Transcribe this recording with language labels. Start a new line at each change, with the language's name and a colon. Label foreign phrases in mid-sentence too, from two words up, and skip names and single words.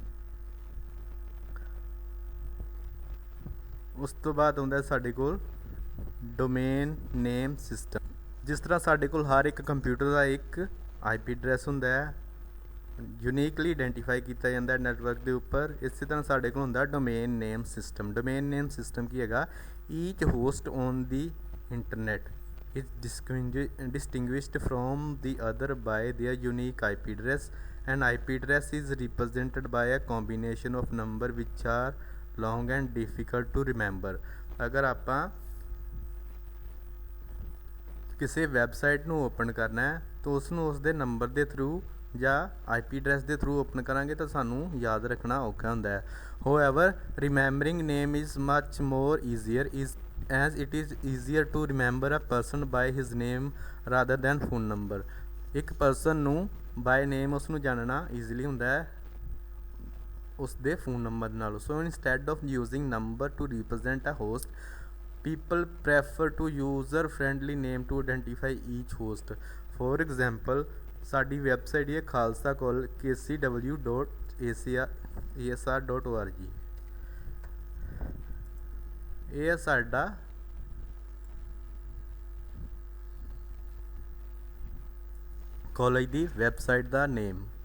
Punjabi: ਉਸ ਤੋਂ ਬਾਅਦ ਹੁੰਦਾ ਸਾਡੇ ਕੋਲ
English: domain name system.
Punjabi: ਜਿਸ ਤਰ੍ਹਾਂ ਸਾਡੇ ਕੋਲ ਹਰ ਇੱਕ ਕੰਪਿਊਟਰ ਦਾ ਇੱਕ
English: IP address
Punjabi: ਹੁੰਦਾ ਹੈ,
English: uniquely identify
Punjabi: ਕੀਤਾ ਜਾਂਦਾ ਨੈਟਵਰਕ ਦੇ ਉੱਪਰ। ਇਸੇ ਤਰ੍ਹਾਂ ਸਾਡੇ ਕੋਲ ਹੁੰਦਾ
English: domain name system. domain name system
Punjabi: ਕੀ ਹੈਗਾ,
English: each host on the internet is distinguished from the other by their unique IP address. An IP address is represented by a combination of number which are long and difficult to remember।
Punjabi: ਅਗਰ ਆਪਾਂ ਕਿਸੇ ਵੈਬਸਾਈਟ ਨੂੰ ਓਪਨ ਕਰਨਾ ਹੈ ਤਾਂ ਉਸ ਨੂੰ ਉਸਦੇ ਨੰਬਰ ਦੇ ਥਰੂ ਜਾਂ
English: IP address
Punjabi: ਦੇ ਥਰੂ ਓਪਨ ਕਰਾਂਗੇ ਤਾਂ ਸਾਨੂੰ ਯਾਦ ਰੱਖਣਾ ਔਖਾ ਹੁੰਦਾ ਹੈ।
English: However, remembering name is much more easier as it is easier to remember a person by his name rather than phone number।
Punjabi: ਇੱਕ ਪਰਸਨ ਨੂੰ
English: by name
Punjabi: ਉਸ ਨੂੰ ਜਾਣਨਾ ਈਜ਼ੀਲੀ ਹੁੰਦਾ ਹੈ ਉਸਦੇ
English: phone number
Punjabi: ਨਾਲ।
English: so instead of using number to represent a host, people prefer to user friendly name to identify each host. For example,
Punjabi: ਸਾਡੀ ਵੈਬਸਾਈਟ ਹੈ ਖਾਲਸਾ ਕਾਲ kcw.asr.org। ਇਹ ਹੈ ਸਾਡਾ ਕਾਲਜ ਦੀ ਵੈਬਸਾਈਟ ਦਾ ਨੇਮ।